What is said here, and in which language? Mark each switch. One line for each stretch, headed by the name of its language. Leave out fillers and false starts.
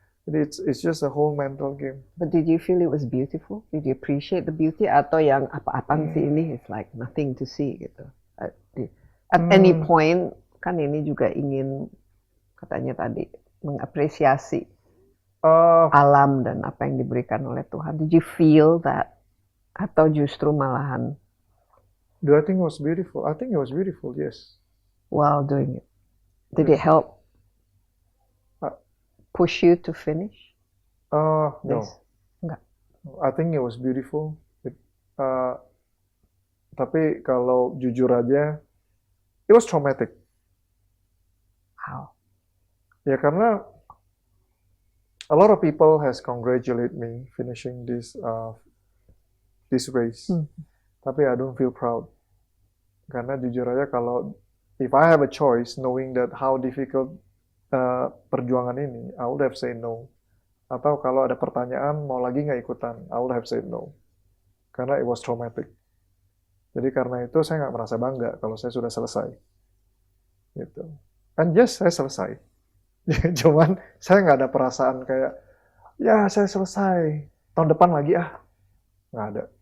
English: Jadi it's just a whole mental game. But did you feel it was beautiful? Did you appreciate the beauty?
Indonesian: Atau yang apa-apaan sih ini?
English: It's like nothing to see
Indonesian: gitu. At any point, kan ini juga ingin, katanya tadi, mengapresiasi alam dan apa yang diberikan oleh Tuhan.
English: Did you feel that?
Indonesian: Atau justru malahan
English: Do I think it was beautiful? I think it was beautiful, yes. while doing it? Did it help push you to finish No.
Indonesian: this? Enggak.
English: I think it was beautiful.
Indonesian: Tapi kalau jujur aja,
English: it was traumatic. How?
Indonesian: Ya karena
English: a lot of people has congratulated me finishing this race. Tapi I don't feel proud.
Indonesian: Karena jujur aja kalau
English: if I have a choice knowing that how difficult
Indonesian: perjuangan ini,
English: I would have said no.
Indonesian: Atau kalau ada pertanyaan mau lagi nggak ikutan,
English: I would have said no. Karena it was traumatic.
Indonesian: Jadi karena itu saya nggak merasa bangga kalau saya sudah selesai.
English: Gitu. And yes,
Indonesian: saya selesai. Cuman saya nggak ada perasaan kayak, ya saya selesai, tahun depan lagi nggak ada.